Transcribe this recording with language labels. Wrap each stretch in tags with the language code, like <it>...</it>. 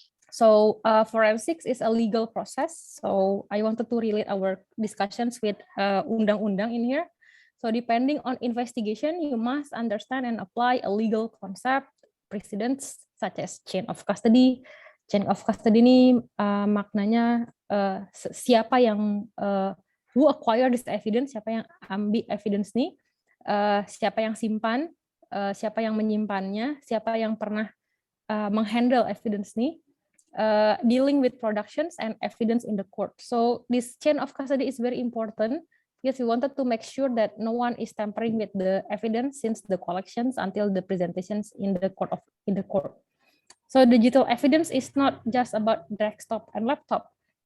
<en>So forensics is a legal process. So I wanted to relate our discussions with undang-undang in here. So depending on investigation, you must understand and apply a legal concept, precedents such as chain of custody.</en> <ms>Chain of custody ini maknanya siapa yang</ms> <en>who acquire this evidence,</en> <ms>siapa yang ambil evidence ini, siapa yang simpan, siapa yang menyimpannya, siapa yang pernah menghandle evidence ini.</ms> <en>Dealing with productions and evidence in the court. So this chain of custody is very important because we wanted to make sure that no one is tampering with the evidence since the collections until the presentations in the court. So digital evidence is not just about desktop and laptop.</en>